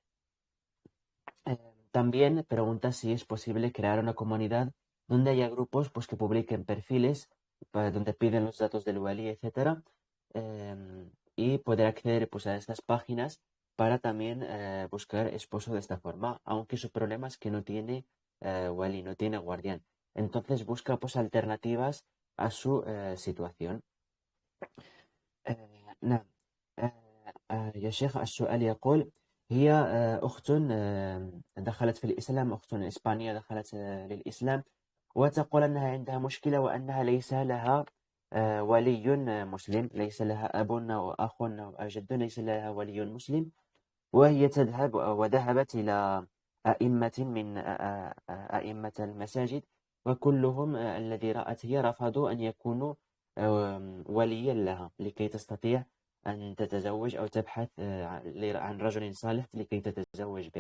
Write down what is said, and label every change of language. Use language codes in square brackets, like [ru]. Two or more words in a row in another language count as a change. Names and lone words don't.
[es] También pregunta si es posible crear una comunidad donde haya grupos pues, que publiquen perfiles donde piden los datos del wali, etc. Y poder acceder pues, a estas páginas para también buscar esposo de esta forma, aunque su problema es que no tiene wali, no tiene guardián. Entonces busca pues, alternativas a su situación. [ar] نعم. يا شيخ السؤال يقول هي أخت دخلت في الإسلام، أخت إسبانية دخلت للإسلام، وتقول أنها عندها مشكلة وأنها ليس لها ولي مسلم، ليس لها أب أو أخ أو جد، ليس لها ولي مسلم، وهي تذهب وذهبت إلى أئمة من أئمة المساجد، وكلهم الذي رأت هي رفضوا أن يكونوا وليا لها لكي تستطيع أن تتزوج أو تبحث عن رجل صالح لكي تتزوج به.